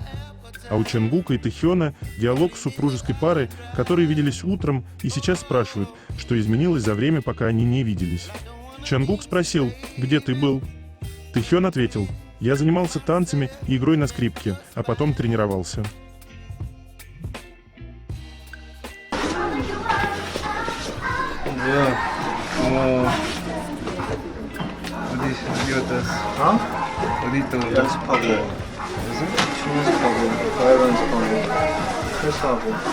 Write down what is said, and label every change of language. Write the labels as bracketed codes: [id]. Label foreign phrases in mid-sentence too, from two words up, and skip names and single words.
[ru] А у Чонгука и Тэхёна диалог с супружеской парой, которые виделись утром и сейчас спрашивают, что изменилось за время, пока они не виделись. Чонгук спросил: «Где ты был?» Тэхён ответил: «Я занимался танцами и игрой на скрипке, а потом тренировался». [ko] 어디 갔다 왔어? 어디 있다 왔어? 연습하고. 무슨? 춤 연습하고, 가요 연습하고, 철수하고.